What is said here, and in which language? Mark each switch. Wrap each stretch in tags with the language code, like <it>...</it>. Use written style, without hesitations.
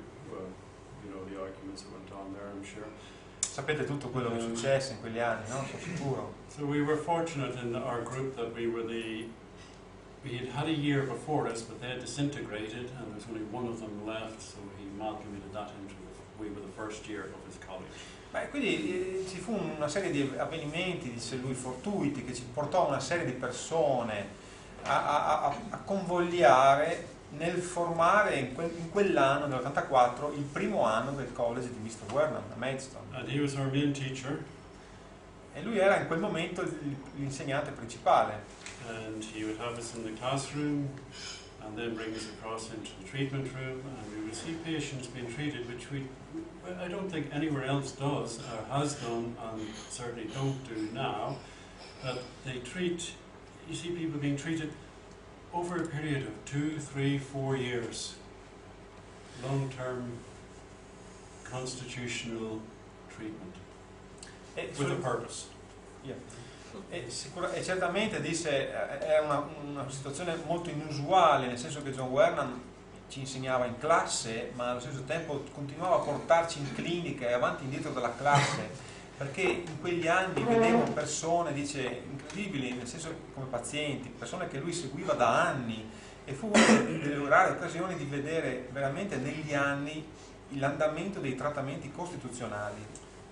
<en>Well, you know the arguments that went on there, I'm sure.</en> <it>Sapete tutto quello che successe in quegli anni, no? Sono sicuro.</it> <en>So we were fortunate in our group that we had had a year before us, but they had disintegrated, and there was only one of them left, so he amalgamated that into we were the first year of his college.</en> <it>Beh, quindi ci fu una serie di avvenimenti, disse lui, fortuiti, che ci portò una serie di persone a convogliare nel formare in quell'anno, nell'84, il primo anno del college di Mr. Wernham a Maidstone.</it> <en>And he was our main teacher.</en> <it>E lui era in quel momento l'insegnante principale.</it> <en>And he would have us in the classroom and then bring us across into the treatment room, and we would see patients being treated, which I don't think anywhere else does or has done, and certainly don't do now. That they treat, you see people being treated over a period of 2, 3, 4 years. Long-term constitutional treatment. With a purpose. Yeah.</en> <it>E certamente disse era una situazione molto inusuale, nel senso che John Wernham ci insegnava in classe, ma allo stesso tempo continuava a portarci in clinica e avanti e indietro dalla classe, perché in quegli anni vedevo persone, dice, incredibili, nel senso come pazienti, persone che lui seguiva da anni, e fu una delle rare occasioni di vedere veramente negli anni l'andamento dei trattamenti costituzionali.</it>